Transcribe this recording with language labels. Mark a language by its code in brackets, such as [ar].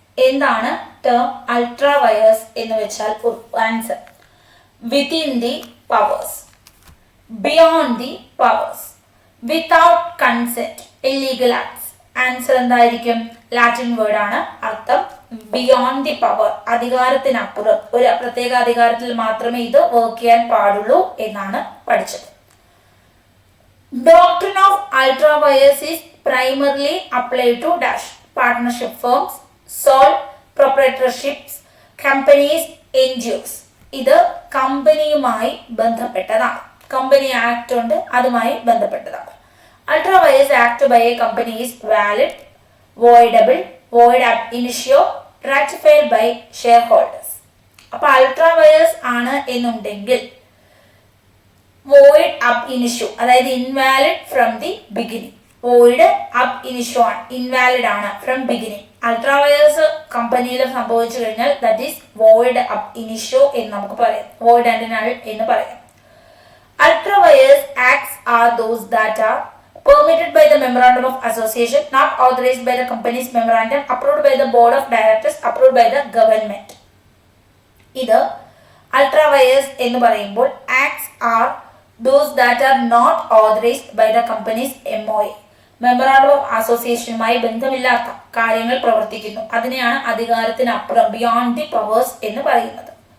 [ml] എന്താണ് term ultra wires എന്ന് വെച്ചാൽ? [en] Answer, within the powers, beyond the powers, without consent, illegal acts. [ml] Answer എന്തായിരിക്കും? Latin word ആണ്. അർത്ഥം [en] beyond the power, [ml] അധികാരത്തിനപ്പുറം, ഒരു പ്രത്യേക അധികാരത്തിൽ മാത്രമേ ഇത് വർക്ക് ചെയ്യാൻ പാടുള്ളൂ എന്നാണ് പഠിച്ചത്. [en] Doctrine of ultra wires is primarily applied to dash partnership firms, sole proprietorships, companies, NGOs. [ml] ഇത് കമ്പനിയുമായി ബന്ധപ്പെട്ടതാണ്. കമ്പനി ആക്ട് ഉണ്ട്, അതുമായി ബന്ധപ്പെട്ടതാണ്. [en] Ultra vires act by a company is valid, voidable, void ab initio, ratified by shareholders. [ml] അപ്പോൾ ultra wires ആണ് എന്നുണ്ടെങ്കിൽ void ab initio, അതായത് [en] Invalid from the beginning. [ml] Void അബ് ഇനിഷ്യോ ആണ്, ഇൻവാലിഡ് ആണ് ഫ്രം ബിഗിനിങ്. അൾട്രാ വയേഴ്സ് കമ്പനിയിൽ സംഭവിച്ചു കഴിഞ്ഞാൽ ദാറ്റ് ഈസ് വോയിഡ് അബ് ഇനിഷ്യോ എന്ന് നമുക്ക് പറയാം, വോയിഡ് ആൻഡ് നൾ എന്ന് പറയാം. [en] Ultra vires acts are those that are permitted by the memorandum of association, not authorized by the company's memorandum, approved by the board of directors, approved by the government. [ml] ഇത് ultra wires എന്ന് പറയുമ്പോൾ [en] acts are those that are not authorized by the company's MOA, [ml] memorandum of അസോസിയേഷനുമായി ബന്ധമില്ലാത്ത കാര്യങ്ങൾ പ്രവർത്തിക്കുന്നു. അതിനെയാണ് അധികാരത്തിനപ്പുറം, beyond the powers എന്ന് പറയുന്നത്.